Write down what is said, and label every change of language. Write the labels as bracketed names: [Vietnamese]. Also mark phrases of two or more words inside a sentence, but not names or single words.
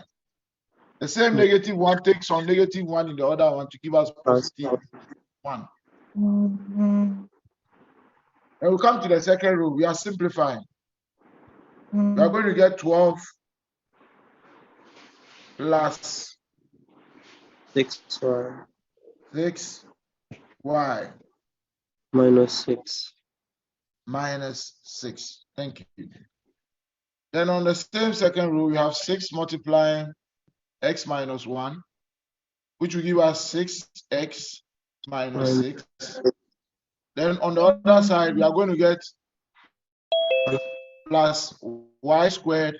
[English] The same negative 1 takes on negative 1 in the other one to give us positive 1. And we come to the second row. We are simplifying. We are going to get 12 plus 6y 6y minus 6. minus 6. Thank you. Then on the same second row, we have 6 multiplying x minus 1, which will give us 6x minus 6. Then on the other side, we are going to get plus y squared.